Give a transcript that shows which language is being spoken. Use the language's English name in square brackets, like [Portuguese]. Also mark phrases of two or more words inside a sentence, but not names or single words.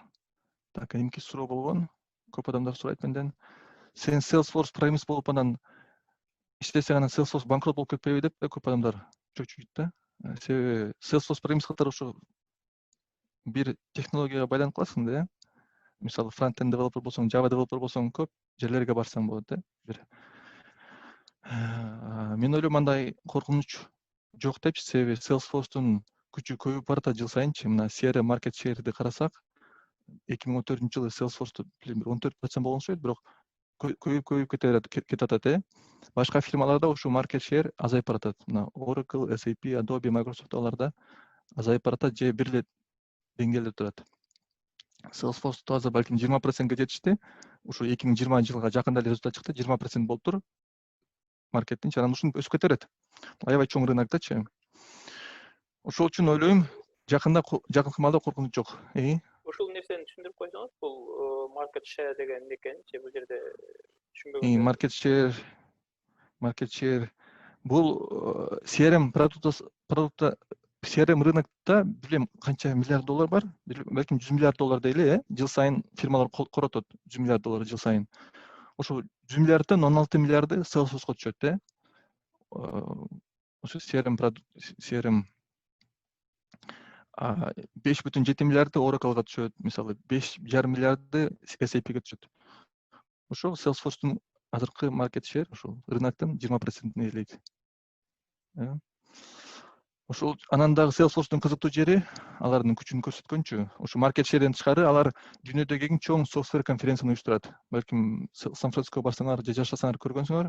[Kyrgyz] Так, эмки суроо болгон? Көп адамдар сурайт менден. Сен Salesforce программист болуп анан иштесең, анан Salesforce банкрот болуп кетпейби деп көп адамдар чөчүйт да. Себеби Salesforce программист катары ошо бир технологияга байланып каласың да. Мисалы, [English] front-end developer [Kyrgyz] болсоң, Java developer болсоң, көп жерлерге барсаң болот да. Мен ойлойм, андай коркунуч жок депчи, себеби Salesforce'тун күчү көбөйүп баратат жыл сайынчы. Мына CRM [English] market share'ди [Kyrgyz] карасак, 2014-жылы Salesforce'ту 14% болгон окшойт, бирок көбөйүп кетип атат. Башка фирмаларда ушу [English] market share [Kyrgyz] азайып баратат. Мына Oracle, SAP, Adobe, Microsoft аларда азайып баратат, же бир эле деңгээлде турат. Salesforce'ту азыр балким 20%ге жетишти. Ушу 2020 жылга жакында эле результат чыкты, 20% болуп тур. Маркеттин анан ушуну өсүп кете берет. Аябай чоң рынокдачы. Ошол үчүн ойлойм, жакынкы маалда коркунуч жок. Ушул нерсени түшүндүрүп койсоңуз, бул [English] market share [Kyrgyz] деген эмне экенин, бул жерде түшүнбөгөм. [English] Market share market share. [Kyrgyz] Бул CRM продукта CRM рынокта билем канча миллиард доллар бар? Балким 100 миллиард доллар дейли, жыл сайын фирмалар коротот 100 миллиард доллар жыл сайын. Ошо 100 миллиардтан 16 миллиарды Salesforce'га түшөт, Ошо CRM 5,7 миллиарды Oracle'га түшөт, мисалы 5,5 миллиарды SAP'ге түшөт. Ошо Salesforce'тун азыркы [English] market share [Kyrgyz] ошо рыноктун 20%-ин ээлейт. Ошол анан дагы Salesforce'тун кызыктуу жери алардын күчүн көрсөткөнчү. Ошо [English] market share'ден [Kyrgyz] тышкары алар дүйнөдөгү эң чоң софтвер конференцияны уюштурат. Балким Сан-Франциского барсаңар же жашасаңар көргөнсүңөр.